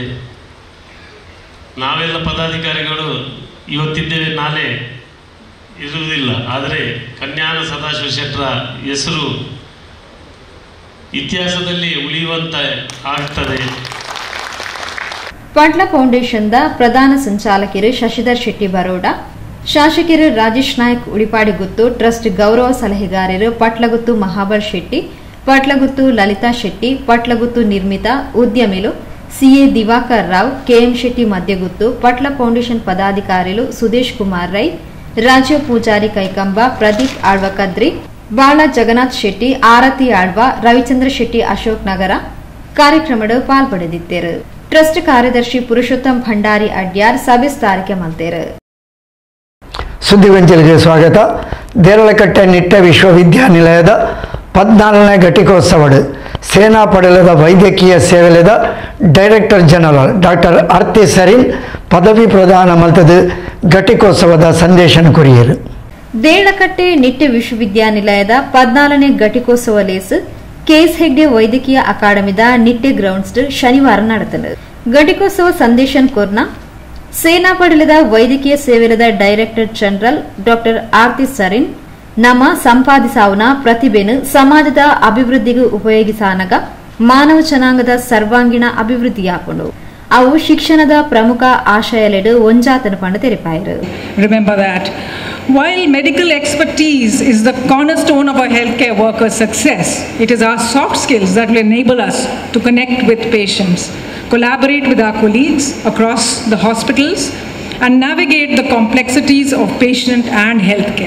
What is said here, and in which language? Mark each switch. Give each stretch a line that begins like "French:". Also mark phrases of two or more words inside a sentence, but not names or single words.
Kannada: ನಾವೆಲ್ಲ ಪದಾಧಿಕಾರಿಗಳು ಇವತ್ತಿದ್ದೇವೆ, ನಾಳೆ ಇರುವುದಿಲ್ಲ. ಆದರೆ ಕನ್ಯಾನ ಸದಾಶಿವ ಶೆಟ್ಟರ ಹೆಸರು ಇತಿಹಾಸದಲ್ಲಿ ಉಳಿಯುವಂತ ಆಗ್ತದೆ.
Tulu: ಪಟ್ಲ ಫೌಂಡೇಶನ್ದ ಪ್ರಧಾನ ಸಂಚಾಲಕರು ಶಶಿಧರ್ ಶೆಟ್ಟಿ ಬರೋಡ, ಶಾಸಕರು ರಾಜೇಶ್ ನಾಯ್ಕ್ ಉಳಿಪಾಡಿಗುತ್ತು, ಟ್ರಸ್ಟ್ ಗೌರವ ಸಲಹೆಗಾರರು ಪಟ್ಲಗುತ್ತು ಮಹಾಬಲ್ ಶೆಟ್ಟಿ, ಪಟ್ಲಗುತ್ತು ಲಲಿತಾ ಶೆಟ್ಟಿ, ಪಟ್ಲಗುತ್ತು ನಿರ್ಮಿತಾ, ಉದ್ಯಮಿಲು ಸಿಎ ದಿವಾಕರ್ ರಾವ್, ಕೆಎಂ ಶೆಟ್ಟಿ ಮಧ್ಯಗುತ್ತು, ಪಟ್ಲ ಫೌಂಡೇಶನ್ ಪದಾಧಿಕಾರಿಗಳು ಸುದೇಶ್ ಕುಮಾರ್ ರೈ, ರಾಜೀವ್ ಪೂಜಾರಿ ಕೈಕಂಬ, ಪ್ರದೀಪ್ ಆಳ್ವ ಕದ್ರಿ, ಬಾಳ ಜಗನ್ನಾಥ್ ಶೆಟ್ಟಿ, ಆರತಿ ಆಳ್ವ, ರವಿಚಂದ್ರ ಶೆಟ್ಟಿ ಅಶೋಕ್ ನಗರ ಕಾರ್ಯಕ್ರಮದ ಪಾಲ್ಪಡೆದಿದ್ದರು. ಟ್ರಸ್ಟ್ ಕಾರ್ಯದರ್ಶಿ ಪುರುಷೋತ್ತಮ್ ಭಂಡಾರಿ ಅಡ್ಯಾರ್ ಸಭೆಸ್ತಾರಿಕೆ ಮಲ್ತೇರು.
Kannada: ಸುದ್ದಿಗೊಂಚಲಿಗೆ ಸ್ವಾಗತ.
Tulu: ದೇರಳಕಟ್ಟೆ ನಿಟ್ಟ ವಿಶ್ವವಿದ್ಯಾನಿಲಯದ 14ನೇ ಘಟಿಕೋತ್ಸವಡ್ ಸೇನಾ ಪಡೆಲದ ವೈದ್ಯಕೀಯ ಸೇವೆಲದ
English: director general
Tulu: ಡಾಕ್ಟರ್ ಆರ್ತಿ ಸರಿನ್ ಪದವಿ ಪ್ರದಾನ ಮಲ್ತದು ಘಟಿಕೋತ್ಸವದ ಸಂದೇಶನ ಕುರಿಯರು. ದೇರಳಕಟ್ಟೆ ನಿಟ್ಟ ವಿಶ್ವವಿದ್ಯಾನಿಲಯದ 14ನೇ ಘಟಿಕೋತ್ಸವ ಲೇಸ್ ಕೆಎಸ್ ಹೆಗ್ಡೆ ವೈದ್ಯಕೀಯ ಅಕಾಡೆಮಿದ ನಿಟ್ಟೆ ಗ್ರೌಂಡ್ಸ್ ಶನಿವಾರ ನಡೆದನು. ಘಟಿಕೋತ್ಸವ ಸಂದೇಶನ್ ಕೋರ್ನ ಸೇನಾ ಪಡೆಲದ ವೈದ್ಯಕೀಯ ಸೇವೆಲದ
English: director general
Tulu: ಡಾಕ್ಟರ್ ಆರ್ತಿ ಸರಿನ್ ನಮ್ಮ ಸಂಪಾದಿಸಾವುನ ಪ್ರತಿಭೆನು ಸಮಾಜದ ಅಭಿವೃದ್ಧಿಗೂ ಉಪಯೋಗಿಸಾನಗ ಮಾನವ ಜನಾಂಗದ ಸರ್ವಾಂಗೀಣ ಅಭಿವೃದ್ಧಿಯಾಕೊಂಡು ಅವು ಶಿಕ್ಷಣದ ಪ್ರಮುಖ ಆಶಯಲೆಡು ಒಂಜಾತನ ಪಂಡ ತೆರಿಪಾಯರು.
English: Remember that While medical expertise is the cornerstone of our healthcare workers' success, it is our soft skills that will enable us to connect with patients, collaborate with our colleagues across the hospitals, and navigate the complexities of patient and healthcare.